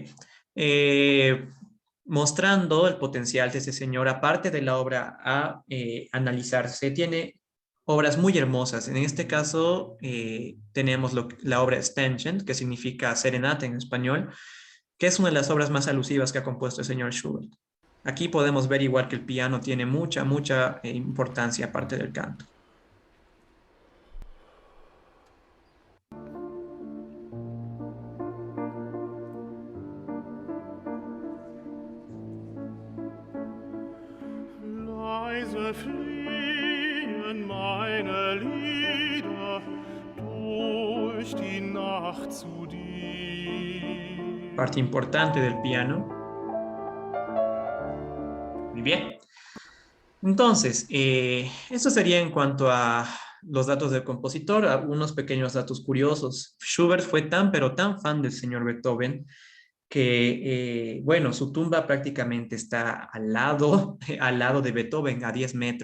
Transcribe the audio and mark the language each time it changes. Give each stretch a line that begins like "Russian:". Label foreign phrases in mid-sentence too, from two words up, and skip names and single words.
Spanish: Mostrando el potencial de ese señor, aparte de la obra a analizarse, tiene obras muy hermosas. En este caso, tenemos la obra Ständchen, que significa serenata en español, que es una de las obras más alusivas que ha compuesto el señor Schubert. Aquí podemos ver igual que el piano tiene mucha importancia aparte del canto.
German: Leise fliehen meine Lieder durch die Nacht zu dir.
Spanish: Parte importante del piano. Muy bien. Entonces, eso sería en cuanto a los datos del compositor, algunos pequeños datos curiosos. Schubert fue tan, pero tan fan del señor Beethoven que, bueno, su tumba prácticamente está al lado de Beethoven, a 10 metros.